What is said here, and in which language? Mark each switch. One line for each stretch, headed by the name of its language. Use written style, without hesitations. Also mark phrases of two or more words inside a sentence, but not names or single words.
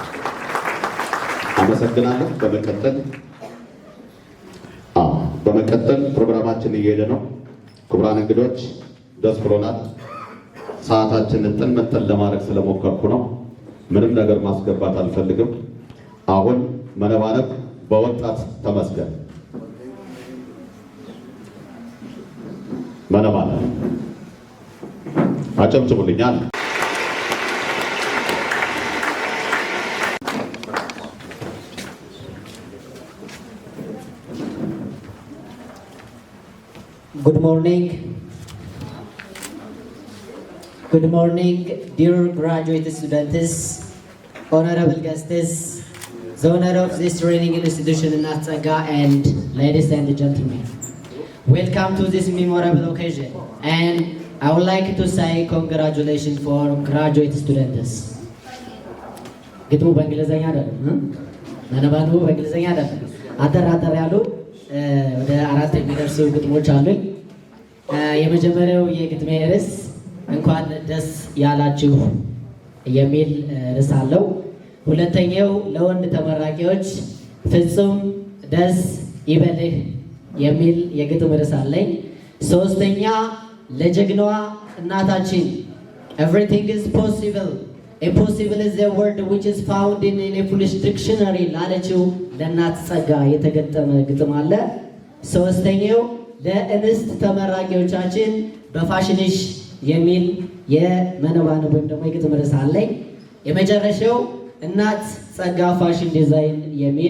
Amharic: አመሰግናለሁ። በመቀጠል ፕሮግራማችን እየሄደ ነው። ክቡራን እንግዶች ደስ ብሎናል። ሰዓታችንን መጠን ለማድረግ ስለሞከርኩ ነው። ምንም ነገር ማስገባት አልፈልግም። አሁን መነባነብ በወጣት ተመስገን መነባነብ አጨብጭቡልኛል።
English: Good morning, dear graduate students, honorable guests, the owner of this training institution እናት ጸጋ, and ladies and gentlemen. Welcome to this memorable occasion, and I would like to say congratulations for graduate students.
Amharic: ግጥሙ በእንግሊዘኛ አይደለም፣ መነባንቡ በእንግሊዘኛ አይደለም። አጠር ያሉ ወደ 4 የሚደርሱ ግጥሞች አሉኝ። የመጀመሪያው የግጥሜ ርዕስ እንኳን ደስ ያላችሁ የሚል ርዕስ አለው። ሁለተኛው ለወንድ ተመራቂዎች ፍጹም ደስ ይበልህ የሚል የግጥም ርዕስ አለኝ። ሶስተኛ ለጀግናዋ እናታችን
English: everything is possible, impossible is a word which is found in a foolish dictionary
Amharic: ላለችው ለእናት ጸጋ የተገጠመ ግጥም አለ። ሶስተኛው ለእንስት ተመራቂዎቻችን በፋሽንሽ የሚል የመነባነብ ወይም ደግሞ የግጥም ርዕስ አለኝ። የመጨረሻው እናት ጸጋ ፋሽን ዲዛይን የሚል